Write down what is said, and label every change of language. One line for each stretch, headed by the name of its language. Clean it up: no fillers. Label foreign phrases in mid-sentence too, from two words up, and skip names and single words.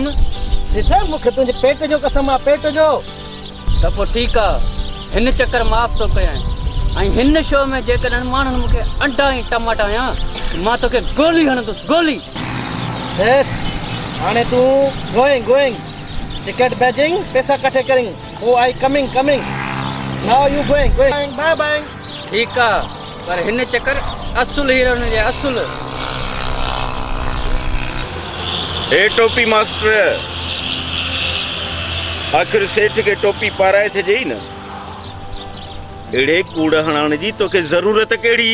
Sindhi: सेठ मूंखे तुंहिंजे पेट जो कसम आहे, पेट जो। त पोइ ठीकु आहे, हिन चक्कर माफ़ थो कयां। ऐं हिन शो में जेकॾहिं माण्हुनि मूंखे अंडा ऐं टमाटा हयां मां तोखे गोली हणंदुसि, गोली। सेठ हाणे तूं
English: going ticket
Sindhi: बैजिंग पैसा कठे करिंग।
English: oh I coming now you going bye bye.
Sindhi: ठीकु आहे, पर हिन चक्कर असुल हीरोइन जे असुल। हे टोपी मास्टर, आख़िर सेठ खे टोपी पाराए थिए न। अहिड़े कूड़ हणण जी तोखे ज़रूरत कहिड़ी?